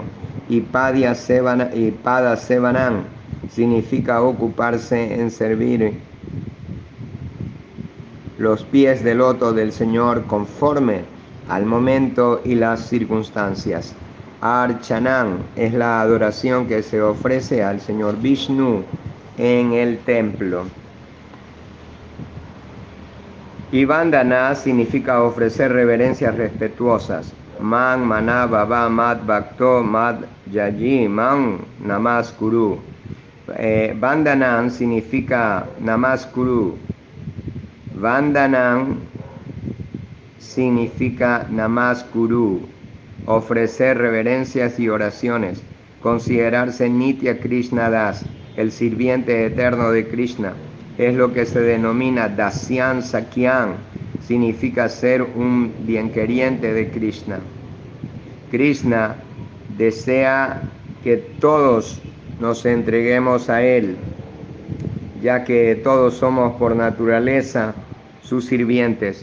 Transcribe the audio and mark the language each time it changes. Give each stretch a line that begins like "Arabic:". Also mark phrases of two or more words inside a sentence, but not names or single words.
Spanish: Y
Sanskrit: Pada Sevanam
Spanish: significa ocuparse en servir los pies de loto del Señor conforme al momento y las circunstancias. Archanan es la adoración que se ofrece al Señor Vishnu en el templo. Y Vandana significa ofrecer reverencias respetuosas.
Sanskrit: Man maná baba mad bhakto mad yaji man namaskuru.
Spanish: Vandanan significa namaskuru. Vandanan significa namaskuru, ofrecer reverencias y oraciones, considerarse
Sanskrit: Nitya Krishna Das,
Spanish: el sirviente eterno de Krishna. Es lo que se denomina
Sanskrit: Dasyan Sakyan,
Spanish: significa ser un bienqueriente de Krishna. Krishna desea que todos nos entreguemos a Él, ya que todos somos por naturaleza sus sirvientes.